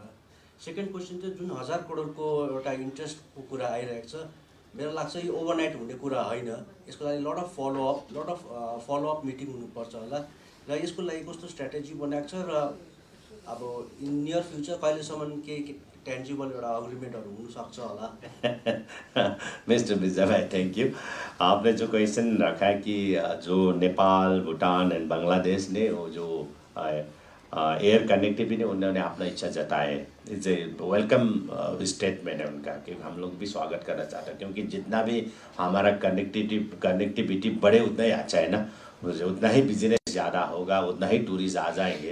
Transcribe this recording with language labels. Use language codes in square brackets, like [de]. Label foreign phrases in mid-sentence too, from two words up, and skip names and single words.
[en] second question [ne] चाहिँ जुन 1000 करोडको एउटा इन्ट्रेस्टको कुरा आइरहेको छ, मेरो लाग्छ यो ओभरनाइट हुने कुरा होइन। यसको लागि [en] lot of follow-up meeting [ne] हुनुपर्छ होला र यसको लागि कस्तो स्ट्राटेजी बनाएको छ र अब [en] in near future [ne] कहिलेसम्म केही टेन्जिबल एउटा अग्रिमेन्टहरू हुनसक्छ होला। [en] Mister Vijay Bhai, thank you. [hi] आपने जो क्वेश्चन रखा है कि जो नेपाल, भूटान एंड बांग्लादेश ने वो जो [en] air connectivity, [hi] उन्होंने अपना इच्छा जताए, [en] it's a welcome statement [hi] है उनका कि हम लोग भी स्वागत करना चाहते हैं, क्योंकि जितना भी हमारा कनेक्टिविटी बढ़े उतना ही अच्छा है ना, उतना ही बिजनेस ज़्यादा होगा, उतना ही टूरिस्ट आ जाएंगे।